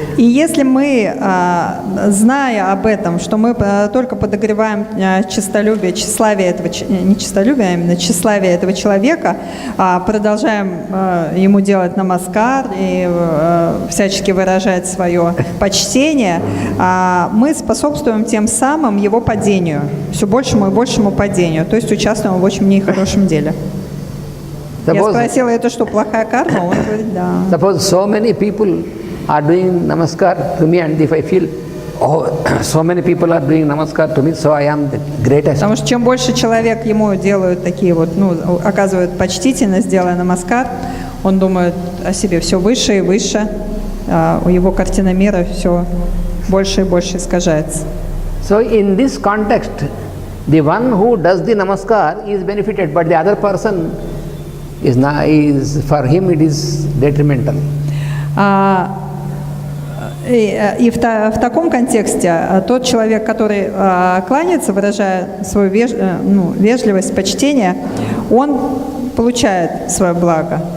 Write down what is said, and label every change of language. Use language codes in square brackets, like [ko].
[ru] И если мы, зная об этом, что мы только подогреваем честолюбие, тщеславие этого, не честолюбие, а именно тщеславие этого человека, продолжаем ему делать намаскар и всячески выражать свое почтение, мы способствуем тем самым его падению, все большему и большему падению, то есть участвуем в очень нехорошем деле. Я спросила, это что, плохая карма? Он говорит, да. [en] Suppose so many people are doing namaskar to me, and if I feel, oh, so many people are doing namaskar to me, so I am the greatest. [ru] Потому что чем больше человек ему делают такие вот, ну, оказывают почтительность, делая намаскар, он думает о себе все выше и выше, у его картина мира все больше и больше искажается. [en] So in this context, the one who does the namaskar is benefited, but the other person is for him it is detrimental. [ru] И в таком контексте тот человек, который кланяется, выражая свою вежливость, почтение, он получает свое благо.